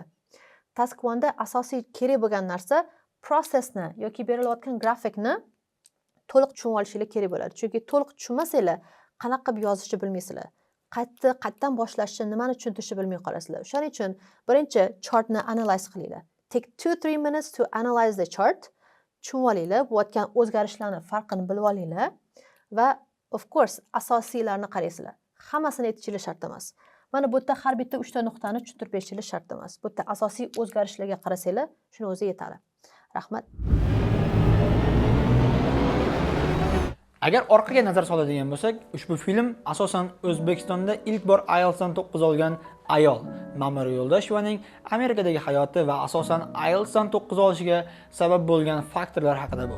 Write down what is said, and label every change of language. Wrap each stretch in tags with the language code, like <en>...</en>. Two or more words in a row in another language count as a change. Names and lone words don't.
<uz>Task 1da asosiy kerak bo'lgan narsa processni yoki berilayotgan grafikni to'liq tushunib olishingiz kerak bo'ladi. Chunki to'liq tushunmasanglar, qanaqa qilib yozishni bilmaysizlar. Qayerdan boshlashni, nimani tushuntirishni bilmay qolasizlar. Shuning uchun birinchi chartni analyze qilinglar.</uz> <en>Take 2-3 minutes to analyze the chart.</en> <uz>Tushunib olinglar, bo'layotgan o'zgarishlarni farqini bilib olinglar va</uz> <en>of course</en> <uz>asosiylarni qaraysizlar. Hammasini aytishingiz shart emas. Mana bu yerda har bitta 3 ta nuqtani tushuntirib berishingiz shart emas. Bu yerda asosiy o'zgarishlarga qarasanglar, shuni o'zi yetadi. Rahmat. Agar orqaga nazar soladigan bo'lsak, ushbu film asosan O'zbekistonda ilk bor IELTSdan 9 olgan ayol Mamura Yuldashevaning Amerikadagi hayoti va asosan IELTSdan 9 olishiga sabab bo'lgan faktorlar haqida bo'ldi.</uz>